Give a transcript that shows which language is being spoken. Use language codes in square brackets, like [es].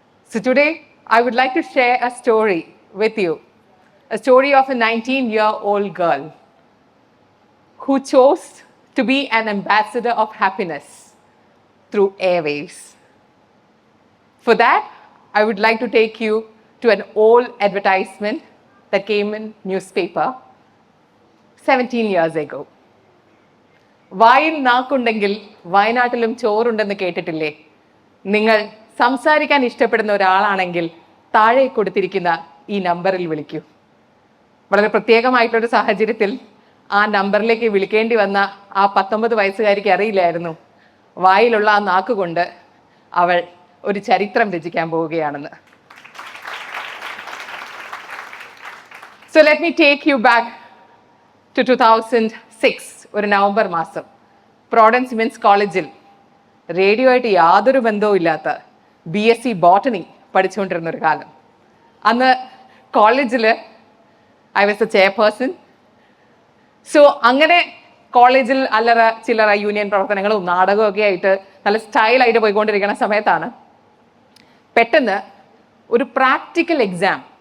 [en] So today, I would like to share a story with you, a story of a 19-year-old girl who chose to be an ambassador of happiness through airwaves. For that, I would like to take you to an old advertisement that came in newspaper 17 years ago. [ml] വായിൽ നാക്കുണ്ടെങ്കിൽ വയനാട്ടിലും ചോറുണ്ടെന്ന് കേട്ടിട്ടില്ലേ? നിങ്ങൾ സംസാരിക്കാൻ ഇഷ്ടപ്പെടുന്ന ഒരാളാണെങ്കിൽ താഴെ കൊടുത്തിരിക്കുന്ന ഈ നമ്പറിൽ വിളിക്കൂ. വളരെ പ്രത്യേകമായിട്ടുള്ളൊരു സാഹചര്യത്തിൽ ആ നമ്പറിലേക്ക് വിളിക്കേണ്ടി വന്ന ആ 19 വയസ്സുകാരിക്ക് അറിയില്ലായിരുന്നു വായിലുള്ള ആ നാക്കുകൊണ്ട് അവൾ ഒരു ചരിത്രം രചിക്കാൻ പോവുകയാണെന്ന്. [en] So let me take you back to 2006, [ml] ഒരു നവംബർ മാസം. പ്രോഡൻസ് വിമൻസ് കോളേജിൽ റേഡിയോ ആയിട്ട് യാതൊരു ബന്ധവും ഇല്ലാത്ത BSc ബോട്ടണി പഠിച്ചുകൊണ്ടിരുന്ന ഒരു കാലം. അന്ന് കോളേജിൽ [en] I was a chairperson. [ml] So അങ്ങനെ കോളേജിൽ അല്ലറ ചില്ലറ യൂണിയൻ പ്രവർത്തനങ്ങളും നാടകവും ഒക്കെ ആയിട്ട് നല്ല സ്റ്റൈലായിട്ട് പോയിക്കൊണ്ടിരിക്കുന്ന സമയത്താണ് പെട്ടെന്ന് ഒരു പ്രാക്ടിക്കൽ എക്സാം.